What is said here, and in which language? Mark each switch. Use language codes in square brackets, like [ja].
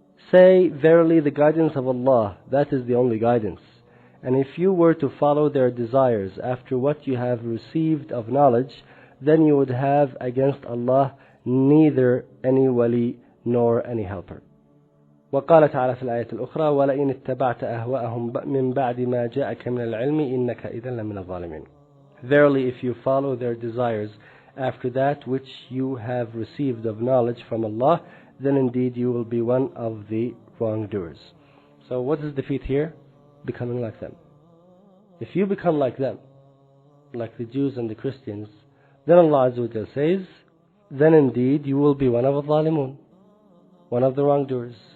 [en] Say, verily the guidance of Allah, that is the only guidance. And if you were to follow their desires after what you have received of knowledge, then you would have against Allah neither any wali nor any helper. [ar] وقال تعالى في الآية الأخرى ولئن اتبعت أهواءهم من بعد ما جاءك من العلم إنك إذا لمن الظالمين. [en] Verily, if you follow their desires after that which you have received of knowledge from Allah, then indeed you will be one of the wrongdoers. So what is defeat here? Becoming like them. If you become like them, like the Jews and the Christians, then Allah Azza wa Jal says, then indeed you will be one of the zalimun, one of the wrongdoers.